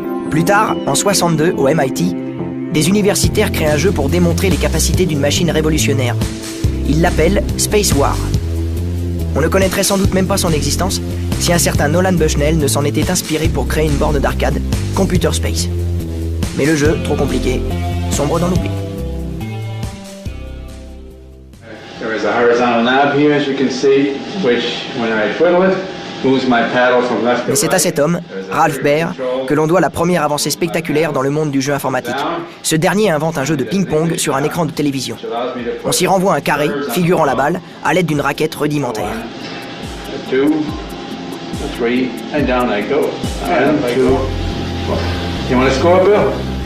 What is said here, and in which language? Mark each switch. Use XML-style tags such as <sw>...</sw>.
<fr>Plus tard, en 62, au MIT, des universitaires créent un jeu pour démontrer les capacités d'une machine révolutionnaire. Ils l'appellent Space War. On ne connaîtrait sans doute même pas son existence si un certain Nolan Bushnell ne s'en était inspiré pour créer une borne d'arcade, Computer Space. Mais le jeu, trop compliqué, sombre dans l'oubli.</fr> <en>There is a horizontal knob here, as you can see, which, when I twiddle it, moves my paddle from left to right.</en> <fr>Mais c'est à cet homme, Ralph Baer, que l'on doit la première avancée spectaculaire dans le monde du jeu informatique. Ce dernier invente un jeu de ping-pong sur un écran de télévision. On s'y renvoie un carré, figurant la balle, à l'aide d'une raquette rudimentaire.</fr> <en>2, 3, and down I go. And 2. You want to score, Bill?</en>